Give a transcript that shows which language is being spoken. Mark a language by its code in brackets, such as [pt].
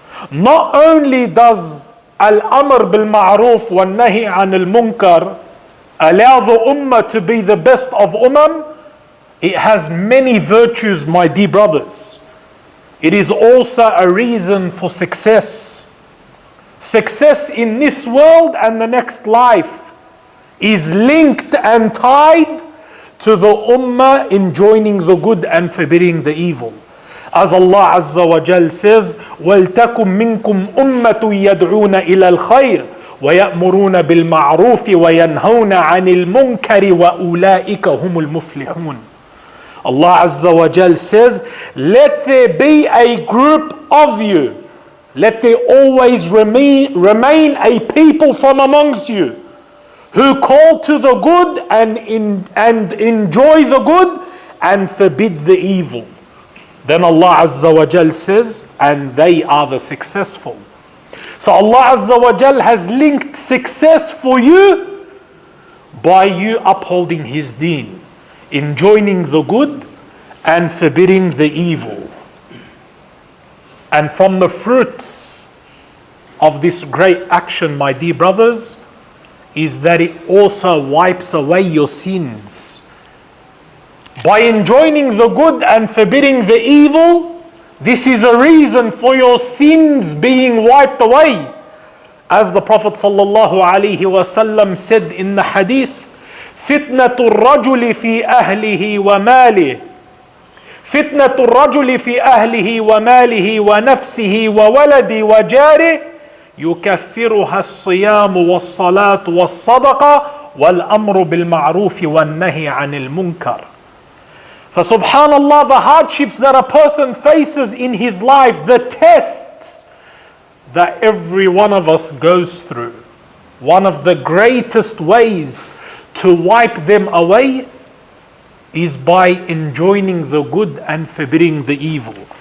[en] Not only does al-amr bil-ma'ruf wal-nahi an al-munkar allow the ummah to be the best of it has many virtues, my dear brothers. It is also a reason for success. Success in this world and the next life is linked and tied to the ummah enjoining the good and forbidding the evil. As Allah Azza wa Jal says, [ar] وَلْتَكُمْ مِنْكُمْ أُمَّةٌ يَدْعُونَ إِلَى الْخَيْرِ وَيَأْمُرُونَ بِالْمَعْرُوفِ وَيَنْهَوْنَ عَنِ الْمُنْكَرِ وَأُولَٰئِكَ هُمُ الْمُفْلِحُونَ. [en] Allah Azza wa Jal says, let there be a group of you. Let there always remain a people from amongst you who call to the good and enjoy the good and forbid the evil. Then Allah Azza wa Jal says, and they are the successful. So Allah Azza wa Jal has linked success for you by you upholding His deen, enjoining the good and forbidding the evil. And from the fruits of this great action, my dear brothers, is that it also wipes away your sins. By enjoining the good and forbidding the evil, this is a reason for your sins being wiped away. As the Prophet ﷺ said in the hadith, [ar] فِتْنَةُ الرَّجُلِ فِي أَهْلِهِ وَمَالِهِ فِتْنَةُ الرَّجُلِ فِي أَهْلِهِ وَمَالِهِ وَنَفْسِهِ وَوَلَدِهِ وَجَارِهِ يُكَفِّرُهَا الصِّيَامُ وَالصَّلَاةُ وَالصَّدَقَةُ وَالْأَمْرُ بِالْمَعْرُوفِ وَالنَّهِي عَنِ الْمُنْكَرِ. [en] For subhanallah, the hardships that a person faces in his life, the tests that every one of us goes through, one of the greatest ways to wipe them away is by enjoining the good and forbidding the evil.